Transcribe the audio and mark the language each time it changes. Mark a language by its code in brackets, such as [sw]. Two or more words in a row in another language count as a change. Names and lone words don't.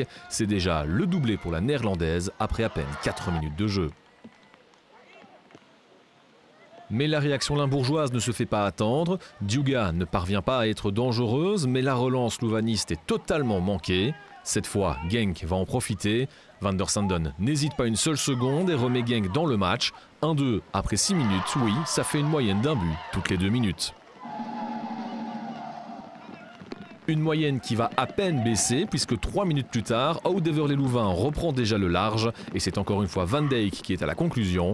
[fr] C'est déjà le doublé pour la néerlandaise après à peine 4 minutes de jeu. Mais la réaction limbourgeoise ne se fait pas attendre. Duga ne parvient pas à être dangereuse, mais la relance louvaniste est totalement manquée. Cette fois, Genk va en profiter. Van der Sanden n'hésite pas une seule seconde et remet Genk dans le match. 1-2 après 6 minutes, oui, ça fait une moyenne d'un but toutes les 2 minutes. Une moyenne qui va à peine baisser puisque 3 minutes plus tard, Oudever-les-Louvains reprend déjà le large et c'est encore une fois Van Dijk qui est à la conclusion.